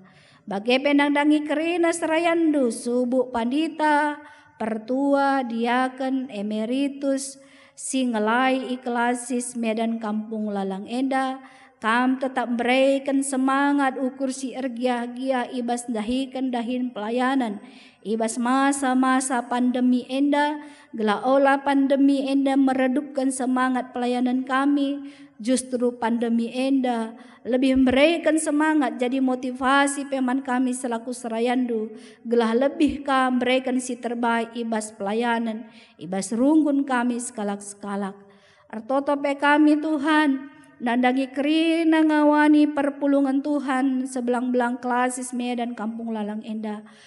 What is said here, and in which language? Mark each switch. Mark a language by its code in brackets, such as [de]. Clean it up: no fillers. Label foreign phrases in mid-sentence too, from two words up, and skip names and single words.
[btx] Bagi penangdangi kerina serayandu subuh pandita, pertua, diaken, emeritus, singelai iklasis Medan Kampung Lalang enda, kam tetap berikan semangat ukur si ergia-gia ibas dahikan dahin pelayanan, ibas masa-masa pandemi enda, gelah olah pandemi enda [id] meredupkan semangat pelayanan kami. [btx] Justru pandemi enda [id] lebih memberikan semangat jadi motivasi [btx] peman kami selaku serayandu, gelah lebih kam berikan si terbaik ibas pelayanan, ibas runggun kami sekalak-sekalak. Artoto pe kami Tuhan, nandangi kerina ngawani perpulungan Tuhan sebelang-belang Klasis Medan Kampung Lalang enda.